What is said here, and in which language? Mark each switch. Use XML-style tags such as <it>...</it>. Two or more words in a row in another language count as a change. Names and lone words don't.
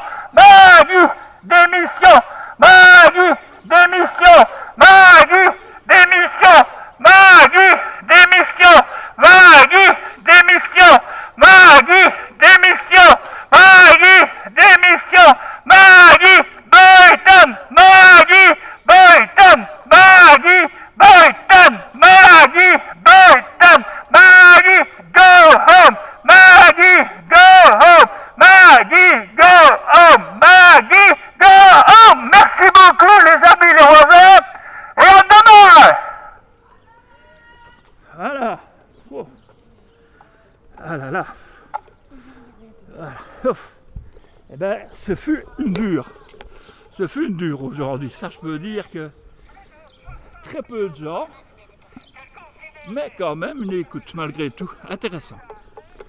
<fr>Maggie, démission, Maggie, démission, Maggie, démission, Maggie, démission, Maggie, démission, Maggie, démission, Maggie, démission, Maggie, Boyton, Maggie, Boyton, Maggie, Boyton, Maggie, Boyton, Maggie,</fr> <en>go home, Maggie, go home, Maggie, go home, Maggie, go home.</en> <fr>Merci beaucoup les amis les voisins, et à demain. Voilà. Oh. Ah là là. Voilà. Eh bien, ce fut une dure. Ce fut une dure aujourd'hui. Ça, je peux dire que très peu de gens, mais quand même une écoute malgré tout.</fr>